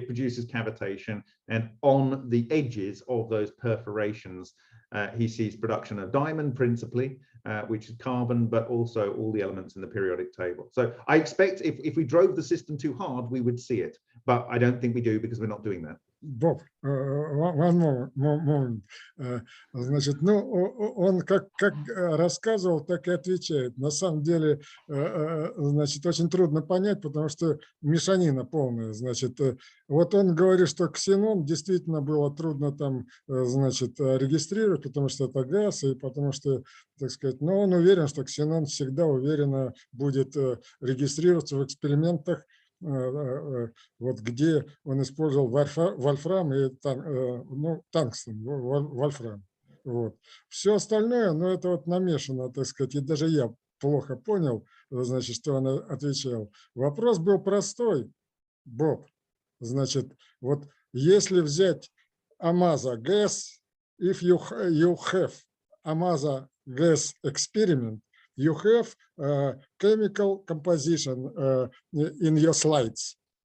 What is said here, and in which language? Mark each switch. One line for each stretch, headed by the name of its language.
English: It produces cavitation, and on the edges of those perforations he sees production of diamond principally, which is carbon, but also all the elements in the periodic table. So I expect if we drove the system too hard, we would see it, but I don't think we do, because we're not doing that. Боб, one moment.
Russian: Значит, ну, он как рассказывал, так и отвечает. На самом деле, значит, очень трудно понять, потому что мешанина полная. Значит, вот он говорит, что ксенон действительно было трудно там, значит, регистрировать, потому что это газ, и потому что, так сказать, но он уверен, что ксенон всегда уверенно будет регистрироваться в экспериментах, вот где он использовал вольфрам и ну, тангстен, вольфрам. Вот. Все остальное, ну, это вот намешано, так сказать, и даже я плохо понял, значит, что он отвечал. Вопрос был простой, Боб. Значит, вот если взять
English: Омаса gas, if you have Омаса gas experiment, you have chemical composition in your slides.